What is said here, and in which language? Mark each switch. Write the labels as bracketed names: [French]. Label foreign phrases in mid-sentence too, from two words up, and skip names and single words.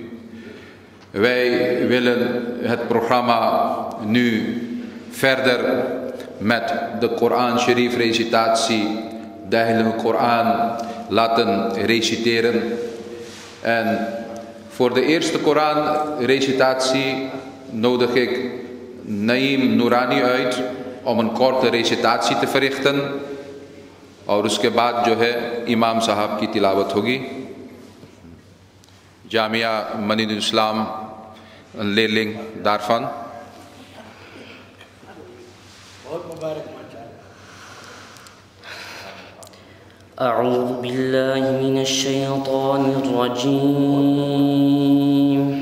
[Dutch] Wij willen het programma nu verder met de Koran Sharif recitatie, de Heilige Koran laten reciteren. En voor de eerste Koran recitatie nodig ik Naeem Noorani uit om een korte recitatie te verrichten. [Urdu] اور اس کے بعد جو ہے امام صاحب کی تلاوت ہوگی. جامعہ مدینہ الاسلام لیلنگ دارفان. [Arabic] اعوذ باللہ من الشیطان الرجیم.